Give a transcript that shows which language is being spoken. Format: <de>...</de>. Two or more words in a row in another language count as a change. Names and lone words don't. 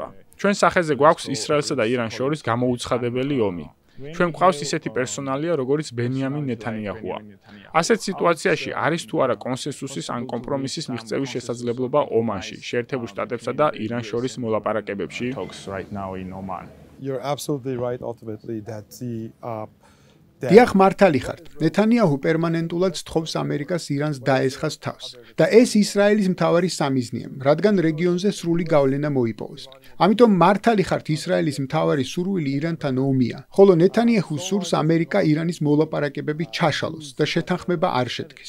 <ka>ჩვენ სახეზე გვაქვს ისრაელსა და ირანს შორის გამოუცხადებელი ომი. ჩვენ გვყავს ისეთი პერსონალია, როგორც ბენიამინ ნეთანიაჰუა. ასეთ სიტუაციაში არის თუ არა კონსენსუსის ან კომპრომისის მიღწევის შესაძლებლობა ომანში, შეერთებულ შტატებსა და ირანს შორის მოლაპარაკებებში?</ka> <en>You're absolutely right ultimately that</en> <ka>დიახ, მართალი ხართ. ნეთანიაჰუ პერმანენტულად სთხოვს ამერიკას ირანს დაესხას თავს. და ეს ისრაელის მთავარი სამიზნეა, რადგან რეგიონზე სრული გავლენა მოიპოვოს. ამიტომ მართალი ხართ, ისრაელის მთავარი სურვილი ირანთან ომია, ხოლო ნეთანიაჰუ სურს ამერიკა ირანის მოლაპარაკებები ჩაშალოს და შეთანხმება არ შედგეს.</ka>